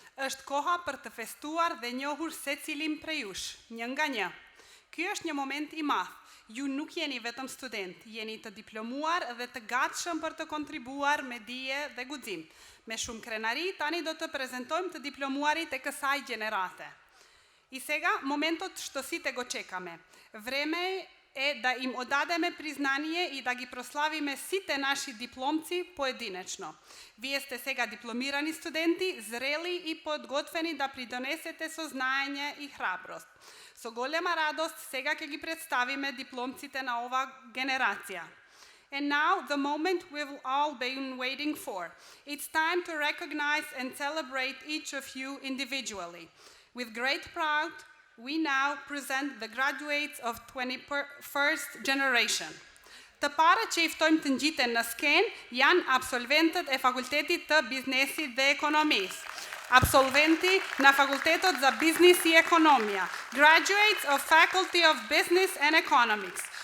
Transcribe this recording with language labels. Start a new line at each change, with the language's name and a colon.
Albanian: Është koha për të festuar dhe njohur secilin prej jush, një nga një. Ky është një moment i madh. Ju nuk jeni vetëm student, jeni të diplomuar dhe të gatshëm për të kontribuar me dije dhe guxim. Me shumë krenari, tani do të prezantojmë të diplomuarit e kësaj gjenerate.
Macedonian: I сега моментот што сите го чекаме. Време е да им одадеме признание и да ги прославиме сите наши дипломци поединечно. Вие сте сега дипломирани студенти, зрели и подготвени да придонесете со знаење и храброст. Со голема радост сега ќе ги представиме дипломците на ова генерација.
English: And now, the moment we've all been waiting for. It's time to recognize and celebrate each of you individually. With great pride, we now present the graduates of 21st generation.
Albanian: Të parët që i ftojmë të ngjiten në skenë janë absolventët e Fakultetit të Biznesit dhe Ekonomisë.
Macedonian: Absolventi në Fakultetot za Biznis i Ekonomia.
English: Graduates of Faculty of Business and Economics.